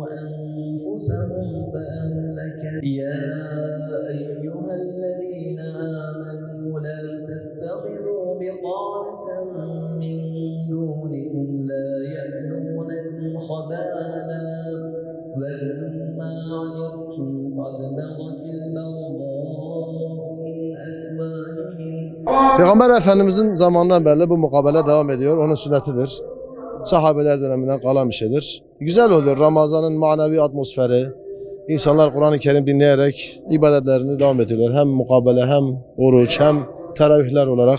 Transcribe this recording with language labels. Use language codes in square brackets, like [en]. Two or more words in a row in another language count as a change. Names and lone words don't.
[ar] أنفسهم فأهلك يا أيها الذين آمنوا لا تتخذوا بطانة من دونكم لا يألونكم خبالا ودوا ما عنتم قد بغت البغضاء من أفواههم. [tr] Peygamber Efendimizin zamanından beri bu mukabele devam ediyor. Onun sünnetidir. Sahabeler döneminden kalan bir şeydir. Güzel oluyor Ramazan'ın manevi atmosferi. İnsanlar Kur'an-ı Kerim dinleyerek ibadetlerini devam ediyorlar. Hem mukabele hem oruç hem teravihler olarak.